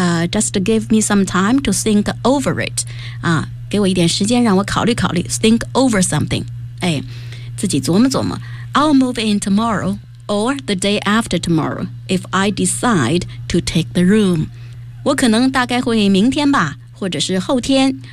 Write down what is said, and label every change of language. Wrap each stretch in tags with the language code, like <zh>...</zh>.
<en>Just give me some time to think over it.</en> <zh>啊，给我一点时间让我考虑考虑。</zh> <en>Think over something.</en> <zh>哎，自己琢磨琢磨。</zh> <en>I'll move in tomorrow. Or the day after tomorrow, if I decide to take the room.</en> <zh>我可能大概会明天吧，或者是后天。</zh>